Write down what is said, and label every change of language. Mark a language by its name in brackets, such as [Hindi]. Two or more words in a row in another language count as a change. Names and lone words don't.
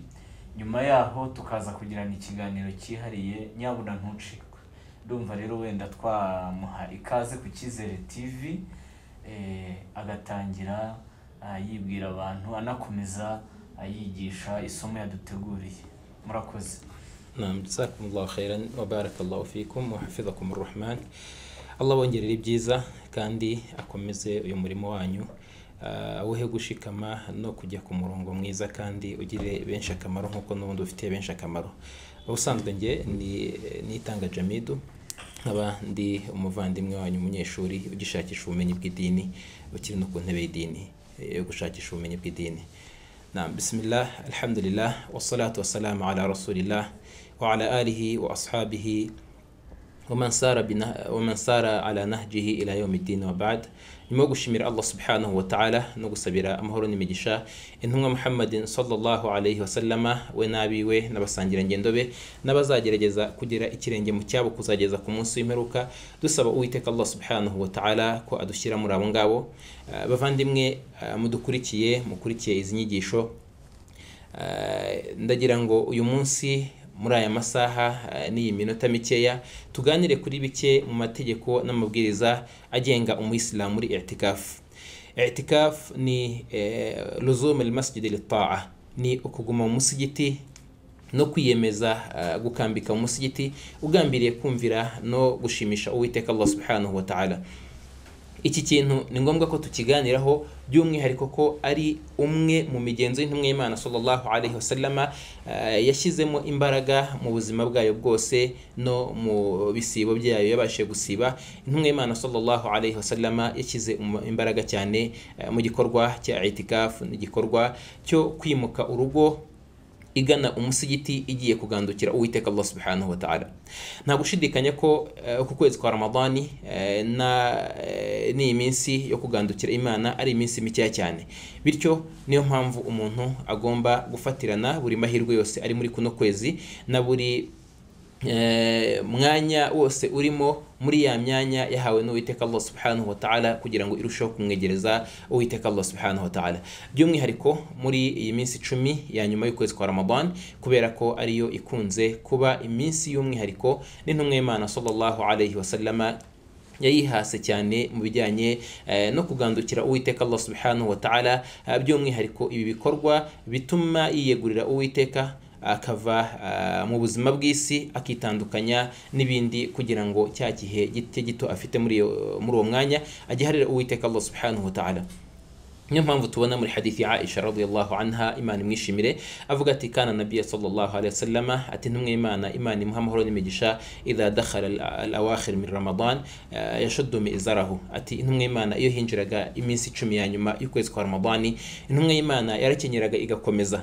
[Kinyarwanda] Nyuma yaho tukaza kugirana ikiganiro cyihariye, nyabuna ntucikwe. Ndumva rero wenda twamuha ikaze ku Cyizere TV, agatangira yibwira abantu, anakomeza ayigisha isomo yaduteguriye. Murakoze. [Arabic] نعم جزاكم الله خيرا وبارك الله فيكم وحفظكم الرحمن. [Kinyarwanda] Allah bongerere ibyiza kandi akomeze uyu murimo wanyu, awuhe gushikama no kujya ku murongo mwiza kandi ugire benshi akamaro nkuko n'ubundi ufitiye benshi akamaro. Ubusanzwe nge nitanga Jamidu, nkaba ndi umuvandimwe wanyu umunyeshuri ugishakisha ubumenyi bw'idini, ukiri no ku ntebe y'idini yo gushakisha ubumenyi bw'idini. [Arabic] نعم بسم الله الحمد لله والصلاة والسلام على رسول الله وعلى آله وأصحابه ومن سار على نهجه إلى يوم الدين وبعد. [Kinyarwanda] Nyuma yo gushimira [Arabic] الله سبحانه وتعالى [Kinyarwanda] no gusabira amahoro n'imigisha intumwa Muhammadin [Arabic] صلى الله عليه وسلم, [Kinyarwanda] we nabiwe n'abasangira ngendo be n'abazagerageza kugera ikirenge mu cyabo kuzageza ku munsi w'imperuka, dusaba Uwiteka [Arabic] الله سبحانه وتعالى [Kinyarwanda] ko adushyira muri abo ngabo. Bavandimwe mukurikiye izi nyigisho, ndagira ngo uyu munsi muri aya masaha n'iyi minota mikeya tuganire kuri bike mu mategeko n'amabwiriza agenga umuyisilamu muri i'tikaf. I'tikaf ni [Arabic] لزوم المسجد للطاعة, [Kinyarwanda] ni ukuguma mu musigiti no kwiyemeza gukambika mu musigiti ugambiriye kumvira no gushimisha Uwiteka [Arabic] الله سبحانه وتعالى. [Kinyarwanda] Iki kintu ni ngombwa ko tukiganiraho, by'umwihariko ko ari umwe mu migenzo y'intumwa y'Imana [Arabic] صلى الله عليه وسلم [Kinyarwanda] yashyizemo imbaraga mu buzima bwayo bwose no mu bisibo byayo yabashije gusiba. Intumwa y'Imana [Arabic] صلى الله عليه وسلم [Kinyarwanda] yashyize imbaraga cyane mu gikorwa cya i'tikaf, n'igikorwa cyo kwimuka urugo igana umusigiti igiye kugandukira Uwiteka [Arabic] الله سبحانه وتعالى. [Kinyarwanda] Nta gushidikanya ko ku kwezi kwa Ramadani ni iminsi yo kugandukira Imana ari iminsi mikeya cyane, bityo niyo mpamvu umuntu agomba gufatirana buri mahirwe yose ari muri kuno kwezi na buri mwanya wose urimo muri ya myanya yahawe n'Uwiteka Allah subhanahu wa ta'ala kugira ngo irusheho kumwegereza Uwiteka Allah [Arabic] سبحانه وتعالى, [Kinyarwanda] by'umwihariko muri iyi minsi 10 ya nyuma y'ukwezi kwa Ramadan, kubera ko ariyo ikunze kuba iminsi y'umwihariko n'intumwa y'Imana [Arabic] صلى الله عليه وسلم [Kinyarwanda] yayihase cyane mu bijyanye no kugandukira Uwiteka [Arabic] الله سبحانه وتعالى, [Kinyarwanda] by'umwihariko ibi bikorwa bituma yiyegurira Uwiteka akava mu buzima bw'isi akitandukanya n'ibindi kugira ngo cya gihe gito afite muri uwo mwanya agiharira Uwiteka [Arabic] الله سبحانه وتعالى. [Kinyarwanda] Niyo mpamvu tubona muri hadithi ya Aisha [Arabic] رضي الله عنها, [Kinyarwanda] Imana imwishimire, avuga ati [Arabic] كان النبي صلى الله عليه وسلم, [Kinyarwanda] ati ntumwe Imana imuha amahoro n'imigisha, [Arabic] إذا دخل الأواخر من رمضان يشد مئزره, [Kinyarwanda] ati intumwe Imana iyo hinjiraga iminsi 10 ya nyuma y'ukwezi kwa Ramadani, intumwe Imana yarakenyeraga igakomeza.